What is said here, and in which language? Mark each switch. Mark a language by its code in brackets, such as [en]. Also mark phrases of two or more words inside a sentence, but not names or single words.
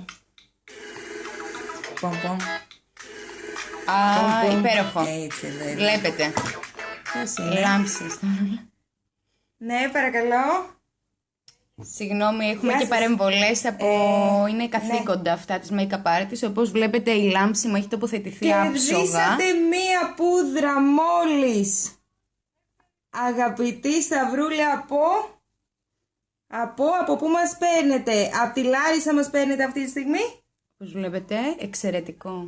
[el] Πom-πom. Υπέροχο. Έτσι, εδώ. Βλέπετε. Ποιος είναι? Λάμψεις. Ναι, παρακαλώ. Συγγνώμη, έχουμε Γεια και σας. παρεμβολές από... είναι καθήκοντα αυτά της [en] make-up artist. [el] Όπως βλέπετε η λάμψη μου έχει τοποθετηθεί άψογα. Κερδίσατε μία πούδρα μόλις. Αγαπητή Σταυρούλα, από πού μας παίρνετε? Από τη Λάρισα μας παίρνετε αυτή τη στιγμή? Όπως βλέπετε, εξαιρετικό.